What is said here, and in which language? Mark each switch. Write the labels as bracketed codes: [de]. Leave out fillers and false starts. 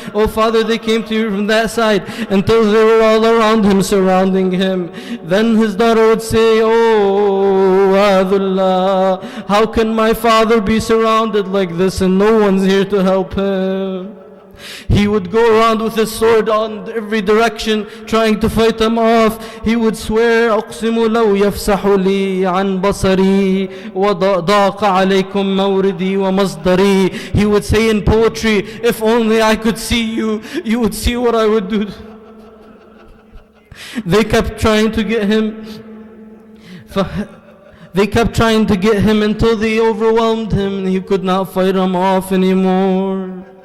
[en] Oh father, they came to you from that side," until they were all around him, surrounding him. Then his daughter would say, "Oh Adullah, how can my father be surrounded like this and no one's here to help him?" He would go around with his sword on every direction, trying to fight them off. He would swear, [ar] "أقسم لو يفسح لي عن بصري وضاق عليكم موردي ومصدري." [en] He would say in poetry, "If only I could see you, you would see what I would do." They kept trying to get him. They kept trying to get him until they overwhelmed him and he could not fight them off anymore.